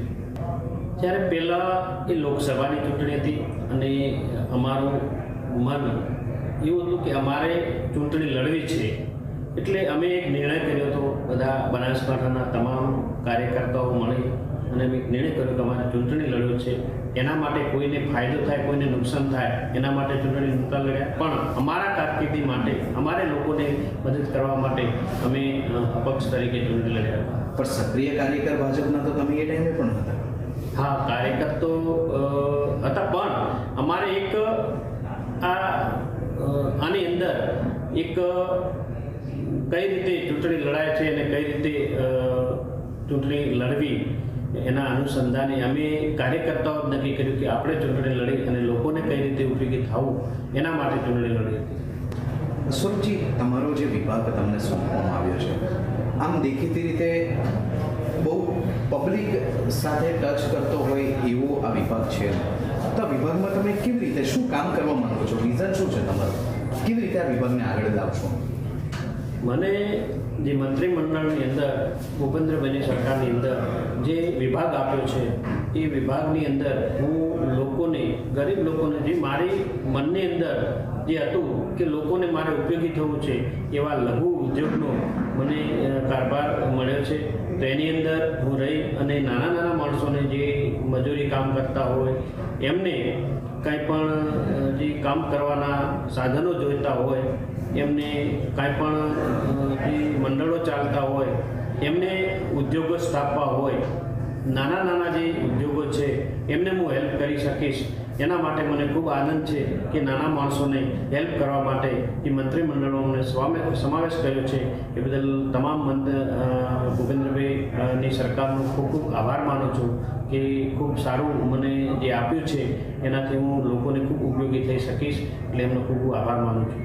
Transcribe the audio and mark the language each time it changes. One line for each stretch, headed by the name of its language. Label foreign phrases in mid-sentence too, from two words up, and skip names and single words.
Gujarati: ત્યારે પહેલા એ લોકસભાની ચૂંટણી હતી અને અમારું મન એવું હતું કે અમારે ચૂંટણી લડવી છે એટલે અમે એક નિર્ણય કર્યો હતો બધા બનાસકાંઠાના તમામ કાર્યકર્તાઓ મળી અને અમે એક નિર્ણય કર્યો કે અમારે ચૂંટણી લડવી છે એના માટે કોઈને ફાયદો થાય કોઈને નુકસાન થાય એના માટે ચૂંટણી નહોતા લડ્યા। પણ અમારા કારકિર્દી માટે અમારે લોકોને મદદ કરવા માટે અમે અપક્ષ તરીકે ચૂંટણી લડ્યા। પર સક્રિય કાર્યકર ભાજપના તો તમે એ ટાઈમે પણ હતા। हाँ, કાર્યકર તો હતા પણ અમારે એક આની અંદર એક કઈ રીતે ચૂંટણી લડાય છે અને કઈ રીતે ચૂંટણી લડવી એના અનુસંધાને અમે કાર્યકર્તાઓ નક્કી કર્યું કે આપણે ચૂંટણી લડી અને લોકોને કઈ રીતે ઉપયોગી થવું એના માટે ચૂંટણી લડી હતી। સ્વરૂપજી તમારો જે વિભાગ તમને સોંપવામાં આવ્યો છે આમ દેખીતી રીતે બહુ પબ્લિક સાથે ટચ કરતો હોય એવો આ વિભાગ છે। તો વિભાગમાં તમે કેવી રીતે શું કામ કરવા માંગો છો, વિઝન શું છે તમારું, કેવી રીતે આ વિભાગને આગળ લાવશો? મને જે મંત્રીમંડળની અંદર ભૂપેન્દ્રભાઈની સરકારની અંદર જે વિભાગ આપ્યો છે એ વિભાગની અંદર હું લોકોને ગરીબ લોકોને જે મારી મનની અંદર જે હતું કે લોકોને મારે ઉપયોગી થવું છે એવા લઘુ ઉદ્યોગનો મને કારભાર મળ્યો છે। તો એની અંદર હું રહી અને નાના નાના માણસોને જે મજૂરી કામ કરતા હોય એમને કાંઈ પણ જે કામ કરવાના સાધનો જોઈતા હોય એમને કાંઈ પણ જે મંડળો ચાલતા હોય એમને ઉદ્યોગો સ્થાપવા હોય નાના નાના જે ઉદ્યોગો છે એમને હું હેલ્પ કરી શકીશ એના માટે મને ખૂબ આનંદ છે કે નાના માણસોને હેલ્પ કરવા માટે એ મંત્રીમંડળો અમને સમાવેશ કર્યો છે એ બદલ તમામ ભૂપેન્દ્રભાઈની સરકારનો ખૂબ ખૂબ આભાર માનું છું કે ખૂબ સારું મને જે આપ્યું છે એનાથી હું લોકોને ખૂબ ઉપયોગી થઈ શકીશ એટલે એમનો ખૂબ ખૂબ આભાર માનું છું.